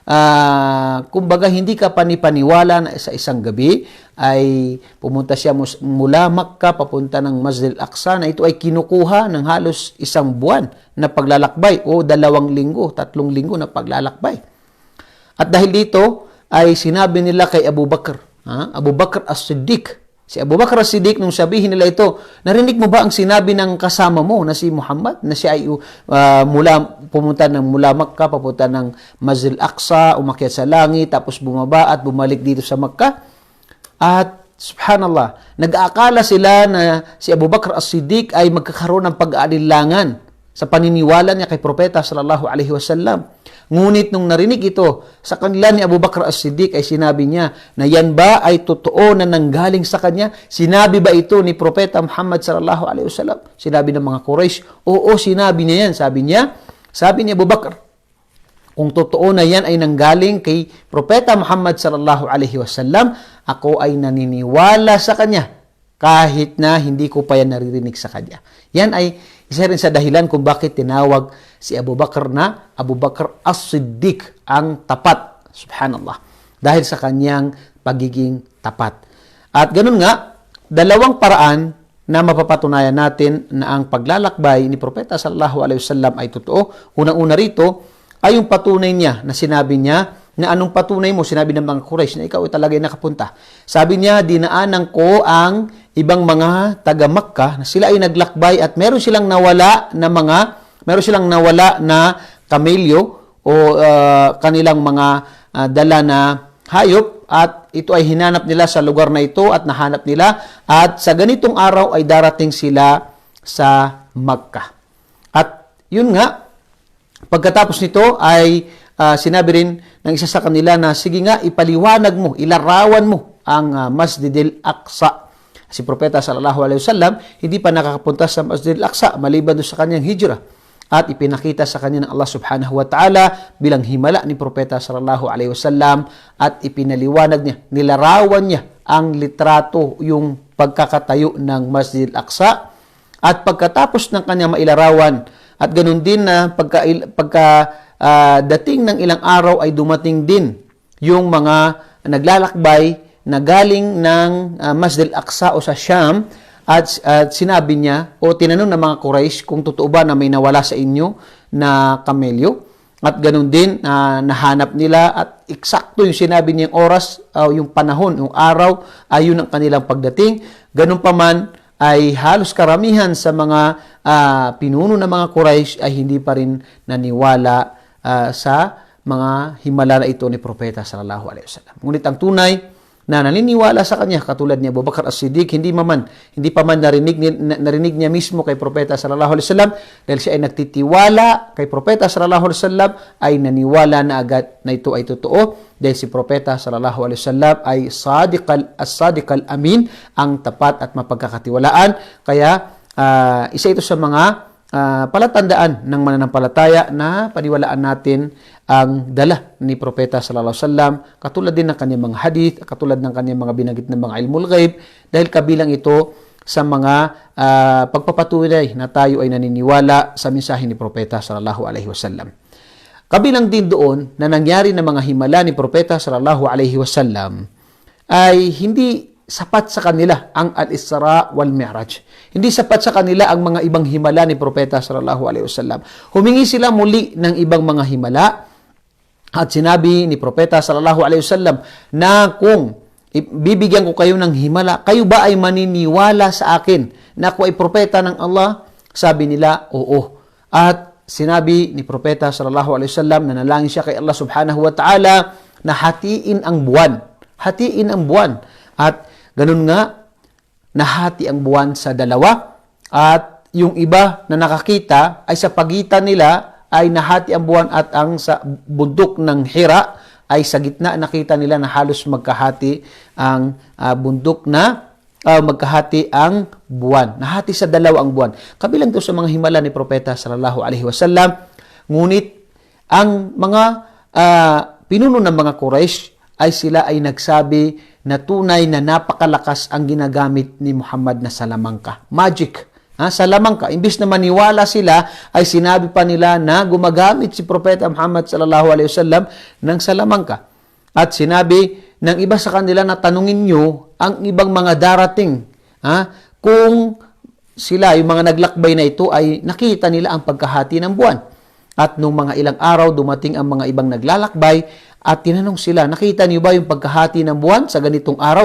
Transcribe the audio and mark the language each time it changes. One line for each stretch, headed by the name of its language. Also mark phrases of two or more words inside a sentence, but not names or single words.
Filipino: kumbaga hindi ka panipaniwala na sa isang gabi ay pumunta siya mula Makkah papunta ng Masjid al-Aqsa na ito ay kinukuha ng halos isang buwan na paglalakbay o 2 linggo, 3 linggo na paglalakbay. At dahil dito ay sinabi nila kay Abu Bakr, Abu Bakr as-Siddiq. Si Abu Bakr as-Siddiq, nung sabihin nila ito, narinig mo ba ang sinabi ng kasama mo na si Muhammad, na siya ay pumunta mula Makkah, papunta ng Masjid al-Aqsa, umakyat sa langit, tapos bumaba at bumalik dito sa Makkah? At subhanallah, nag-aakala sila na si Abu Bakr as-Siddiq ay magkakaroon ng pag-aalilangan sa paniniwala niya kay Propeta
Arabic: صلى الله عليه وسلم.
Filipino: Ngunit nung narinig ito sa kanila ni Abu Bakr as-Siddiq ay sinabi niya na yan ba ay totoo na nanggaling sa kanya? Sinabi ba ito ni Propeta Muhammad
Arabic: صلى الله عليه وسلم?
Filipino: Sinabi ng mga Quraysh, oo, sinabi niya yan. Sabi ni Abu Bakr, kung totoo na yan ay nanggaling kay Propeta Muhammad
Arabic: صلى الله عليه وسلم,
Filipino: ako ay naniniwala sa kanya kahit na hindi ko pa yan naririnig sa kanya. Yan ay isa rin sa dahilan kung bakit tinawag si Abu Bakr na Abu Bakr as-Siddiq, ang tapat. Subhanallah. Dahil sa kanyang pagiging tapat. At ganun nga, 2 paraan na mapapatunayan natin na ang paglalakbay ni Propeta sallallahu alaihi wasallam ay totoo. Unang-una rito ay yung patunay niya na sinabi niya na anong patunay mo, sinabi ng mga Quraysh na ikaw ay talaga nakapunta. Sabi niya, dinaanan ko ang ibang mga taga Makkah na sila ay naglakbay at meron silang nawala na kamelyo o kanilang mga dala na hayop at ito ay hinanap nila sa lugar na ito at nahanap nila at sa ganitong araw ay darating sila sa Makkah. At yun nga, pagkatapos nito ay sinabi rin ng isa sa kanila na sige nga, ipaliwanag mo, ilarawan mo ang Masjid al-Aqsa. Si Propeta
Arabic: صلى الله عليه وسلم
Filipino: hindi pa nakakapunta sa Masjid al-Aqsa maliban doon sa kanyang hijrah. At ipinakita sa kanya ng Allah
Arabic: سبحانه وتعالى
Filipino: bilang himala ni Propeta
Arabic: صلى الله عليه وسلم
Filipino: at ipinaliwanag niya, nilarawan niya ang litrato, yung pagkakatayo ng Masjid al-Aqsa. At pagkatapos ng kanyang mailarawan at ganun din na dating ng ilang araw ay dumating din yung mga naglalakbay na galing ng Masjid al-Aqsa o sa Sham at sinabi niya o tinanong ng mga Quraysh kung totoo ba na may nawala sa inyo na kamelyo at ganun din nahanap nila at eksakto yung sinabi niyang oras yung panahon, yung araw ay yun ang kanilang pagdating. Ganun pa man ay halos karamihan sa mga pinuno ng mga Quraysh ay hindi pa rin naniwala sa mga himala na ito ni Propeta
Arabic: صلى الله عليه وسلم.
Filipino: Ngunit ang tunay na naniniwala sa kanya katulad ni Abu Bakr as-Siddiq, hindi pa man narinig niya mismo kay Propeta
Arabic: صلى الله عليه وسلم
Filipino: dahil siya ay nagtitiwala kay Propeta
Arabic: صلى الله عليه وسلم
Filipino: ay naniwala na agad na ito ay totoo dahil si Propeta
Arabic: صلى الله عليه وسلم
Filipino: ay
Arabic: الصادق الأمين,
Filipino: ang tapat at mapagkakatiwalaan. Kaya isa ito sa mga palatandaan ng mananampalataya na paniwalaan natin ang dala ni Propeta
Arabic: صلى الله عليه وسلم,
Filipino: katulad din ng kanyang mga hadith, katulad ng kanyang mga binanggit ng mga
Arabic: علم الغيب,
Filipino: dahil kabilang ito sa mga pagpapatunay na tayo ay naniniwala sa mensahe ni Propeta
Arabic: صلى الله عليه وسلم.
Filipino: Kabilang din doon na nangyari na mga himala ni Propeta
Arabic: صلى الله عليه وسلم
Filipino: ay hindi sapat sa kanila ang al-Isra wal Mi'raj. Hindi sapat sa kanila ang mga ibang himala ni Propeta
Arabic: صلى الله عليه وسلم.
Filipino: Humingi sila muli ng ibang mga himala at sinabi ni Propeta
Arabic: صلى الله عليه وسلم
Filipino: na kung bibigyan ko kayo ng himala, kayo ba ay maniniwala sa akin na ako ay propeta ng Allah? Sabi nila, oo. At sinabi ni Propeta
Arabic: صلى الله عليه وسلم
Filipino: na nalangin siya kay Allah
Arabic: سبحانه وتعالى
Filipino: na hatiin ang buwan. Hatiin ang buwan. At Ganun nga, nahati ang buwan sa dalawa at yung iba na nakakita ay sa pagitan nila ay nahati ang buwan at ang sa bundok ng Hira ay sa gitna nakita nila na halos magkahati ang bundok na magkahati ang buwan. Nahati sa dalawa ang buwan. Kabilang to sa mga himala ni Propeta
Arabic: صلى الله عليه وسلم.
Filipino: Ngunit ang mga pinuno ng mga Quraysh ay sila ay nagsabi na tunay na napakalakas ang ginagamit ni Muhammad na salamangka. Magic. Salamangka. Imbis na maniwala sila, ay sinabi pa nila na gumagamit si Propeta Muhammad
Arabic: صلى الله عليه وسلم
Filipino: ng salamangka. At sinabi ng iba sa kanila na tanungin nyo ang ibang mga darating. Kung sila, yung mga naglakbay na ito, ay nakita nila ang pagkahati ng buwan. At nung mga ilang araw, dumating ang mga ibang naglalakbay at tinanong sila, nakita niyo ba yung pagkahati ng buwan sa ganitong araw?